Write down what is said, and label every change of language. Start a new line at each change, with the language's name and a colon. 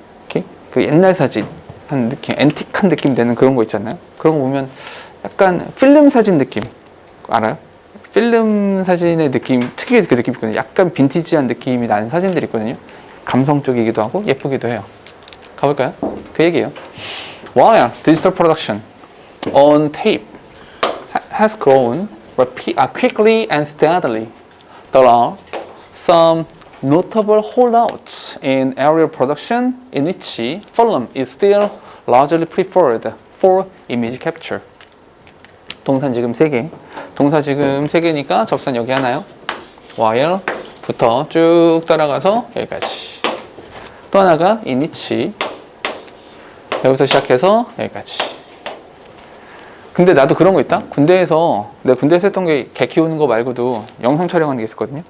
Korean: 이렇게 그 옛날 사진 한 느낌, 앤틱한 느낌 되는 그런 거 있잖아요. 그런 거 보면 약간 필름 사진 느낌 알아요? 필름 사진의 느낌, 특유의 그 느낌이 있거든요. 약간 빈티지한 느낌이 나는 사진들이 있거든요. 감성적이기도 하고 예쁘기도 해요. 가볼까요? 그 얘기예요.
English: While digital production on tape has grown quickly and steadily, there are some notable holdouts in aerial production in which film is still largely preferred for image capture.
Korean: 동사 지금 3개. 동사 지금 3개니까 접선 여기 하나요? while부터 쭉 따라가서 여기까지. 또 하나가 in which. 여기부터 시작해서 여기까지. 근데 나도 그런 거 있다? 군대에서, 내가 군대에서 했던 게 개 키우는 거 말고도 영상 촬영하는 게 있었거든요.